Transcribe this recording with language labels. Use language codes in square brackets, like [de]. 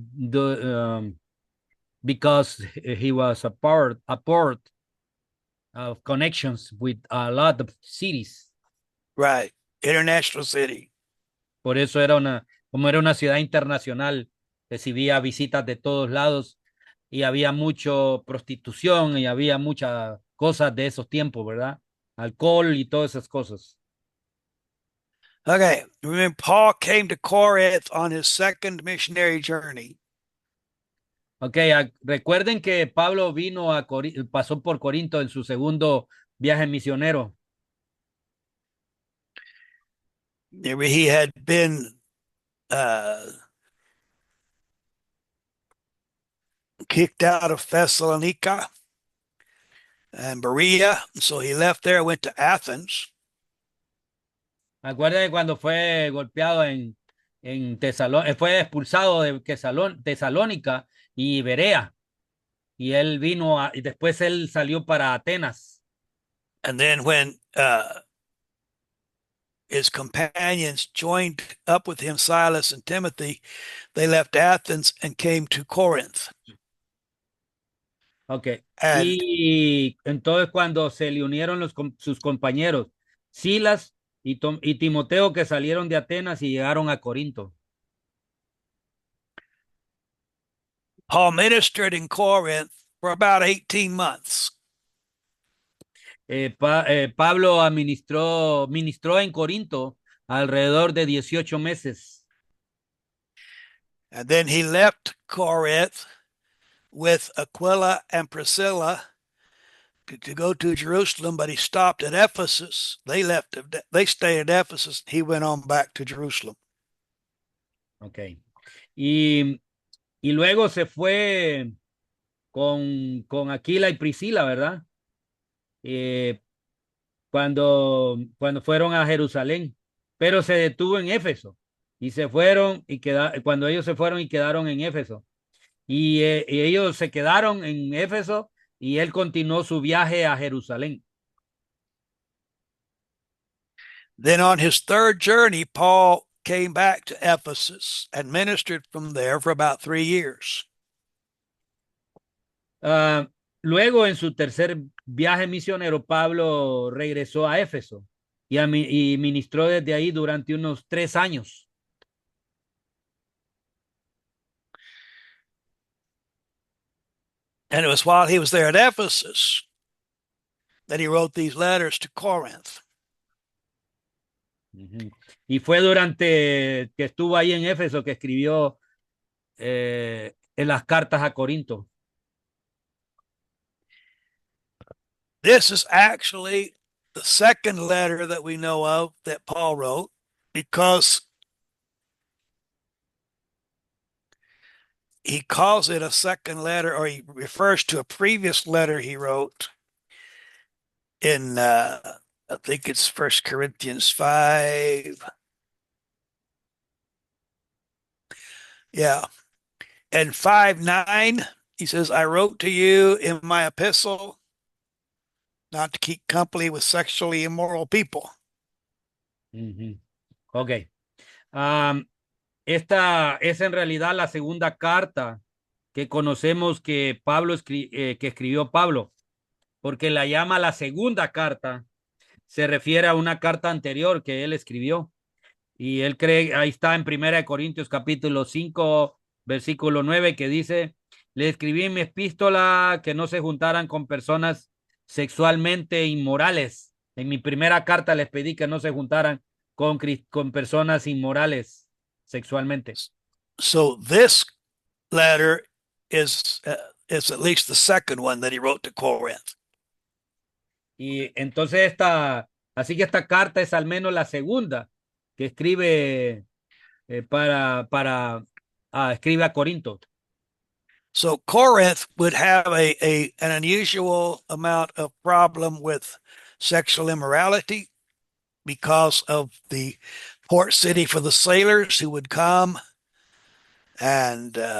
[en] The because he was a port of connections with a lot of cities. Right. International city. [es] Por eso como era una ciudad internacional, recibía visitas de todos lados y había mucho prostitución y había muchas cosas de esos tiempos, ¿verdad? Alcohol y todas esas cosas. [en] Okay. Remember, Paul came to Corinth on his second missionary journey. [es] Ok, recuerden que Pablo pasó por Corinto en su segundo viaje misionero. [en] He had been uh, kicked out of Thessalonica and Berea. So he left there, went to Athens. [es] Acuérdense cuando fue golpeado en fue expulsado de Tesalónica y Berea. Y él y después él salió para Atenas. [en] And then when his companions joined up with him, Silas and Timothy, they left Athens and came to Corinth. Ok. And [es] Y entonces cuando se le unieron sus compañeros, Silas y Timoteo, que salieron de Atenas y llegaron a Corinto. [en] Paul ministered in Corinth for about 18 months. [es] Pablo ministró en Corinto alrededor de 18 meses. [en] And then he left Corinth with Aquila and Priscilla to go to Jerusalem, but he stopped at Ephesus. They stayed at Ephesus. He went on back to Jerusalem. Ok. [es] Y, y luego se fue con Aquila y Priscila, ¿verdad? Eh, cuando fueron a Jerusalén, pero se detuvo en Éfeso y se fueron cuando ellos se fueron y quedaron en Éfeso y ellos se quedaron en Éfeso y él continuó su viaje a Jerusalén. [en] Then on his third journey, Paul came back to Ephesus and ministered from there for about 3 years. [es] Luego, en su tercer viaje misionero, Pablo regresó a Éfeso y ministró desde ahí durante unos 3 años. [en] And it was while he was there at Ephesus that he wrote these letters to Corinth. [es] Y fue durante que estuvo ahí en Éfeso que escribió en las cartas a Corinto. [en] This is actually the second letter that we know of that Paul wrote because he calls it a second letter, or he refers to a previous letter he wrote in I think it's First Corinthians 5. Yeah. And 5:9, he says, I wrote to you in my epistle not to keep company with sexually immoral people. Ok. [es] Esta es en realidad la segunda carta que conocemos que que escribió Pablo, porque la llama la segunda carta. Se refiere a una carta anterior que él escribió. Y él cree, ahí está en 1 Corintios capítulo 5, versículo 9, que dice, le escribí en mi epístola que no se juntaran con personas sexualmente inmorales. En mi primera carta les pedí que no se juntaran con personas inmorales sexualmente. [en] So this letter is at least the second one that he wrote to Corinth. [es] Y entonces así que esta carta es al menos la segunda que escribe escribe a Corinto. [en] So Corinth would have an unusual amount of problem with sexual immorality because of the port city for the sailors who would come and